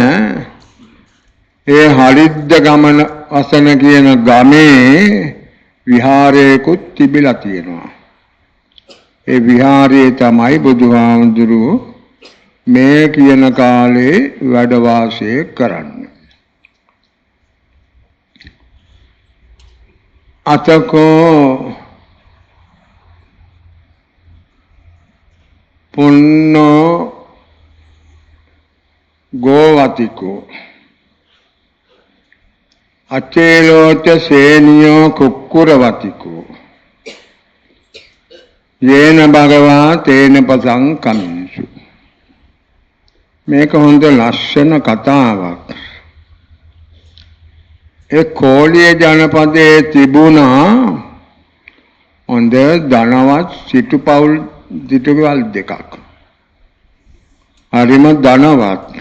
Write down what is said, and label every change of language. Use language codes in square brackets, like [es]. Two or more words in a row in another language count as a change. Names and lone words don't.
[si] ඒ හලිද්ද ගමන වසන කියන ගමේ විහාරයකුත් තිබිලා තියෙනවා. ඒ විහාරයේ තමයි බුදුහාමුදුරුවෝ මේ කියන කාලේ වැඩ වාසය කරන්නේ. [pi] අතකෝ පුන්නෝ ගෝවතිකෝ අචේලෝච සේනියෝ කුක්කුරවතිකෝ යේන භගවා තේන පසං කමින්සු. [si] මේක හොඳ ලස්සන කතාවක්. ඒ කෝලිය ජනපදයේ තිබුණා හොඳ ධනවත් සිටුපවුල් දිටුවල් දෙකක්. හරිම ධනවත්.